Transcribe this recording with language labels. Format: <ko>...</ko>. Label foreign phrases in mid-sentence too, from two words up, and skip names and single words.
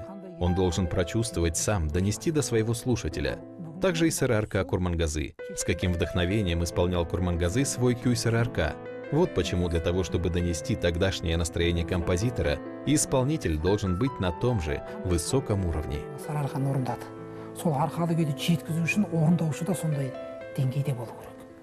<ru>Он должен прочувствовать сам, донести до своего слушателя. Также и сыры-арка Курмангазы. С каким вдохновением исполнял Курмангазы свой кюэ сыры-арка. Вот почему для того, чтобы донести тогдашнее настроение композитора, исполнитель должен быть на том же высоком уровне.</ru> <kk>Сол арқаны орындады. Сол арқалы күйді жеткізу үшін орындаушы да сондай деңгейде болу керек.</kk>